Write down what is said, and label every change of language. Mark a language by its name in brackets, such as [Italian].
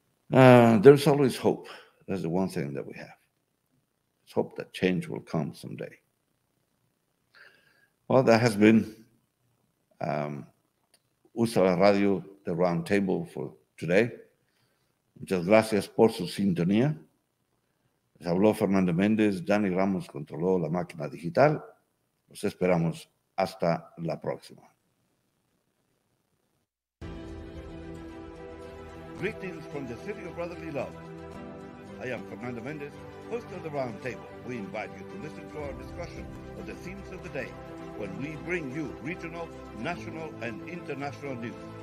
[English] There's always hope. That's the one thing that we have. Let's hope that change will come someday. Well, that has been Usala Radio, the Roundtable for today. [Spanish] Muchas gracias por su sintonía. Les habló Fernando Mendez. Dani Ramos controló la máquina digital. Los esperamos hasta la próxima. [English] Greetings from the city of brotherly love. I am Fernando Mendez, host of the Roundtable. We invite you to listen to our discussion of the themes of the day when we bring you regional, national, and international news.